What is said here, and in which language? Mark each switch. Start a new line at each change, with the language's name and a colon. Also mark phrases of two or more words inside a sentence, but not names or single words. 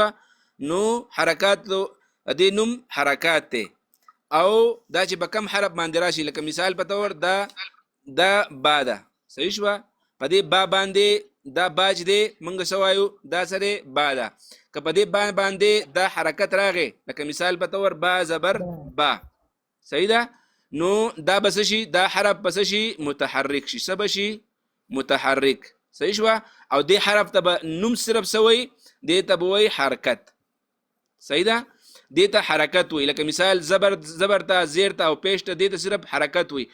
Pashto: نو حرکات دې نوم حرکات دی. او دا چې په کم حرف باندې راشي لکه مثال په طور دا با ده. صحیح شوه؟ په دې با باندې دا باج دی مونږ څه وایو؟ دا سره با ده. که په دې با باندې دا حرکت راغی لکه مثال په طور با زبر با. صحیح ده؟ نو دا به څه شي؟ دا حرف به څه شي؟ متحرک شي. څه به شي؟ متحرک. صحیح شوه؟ او دې حرف ته به نوم صرف څه وایي؟ دې ته به وایي حرکت. صحیح ده؟ دې ته حرکت وایي. لکه مثال زبر ته، زیر ته او پیش ته دې ته صرف حرکت وایي.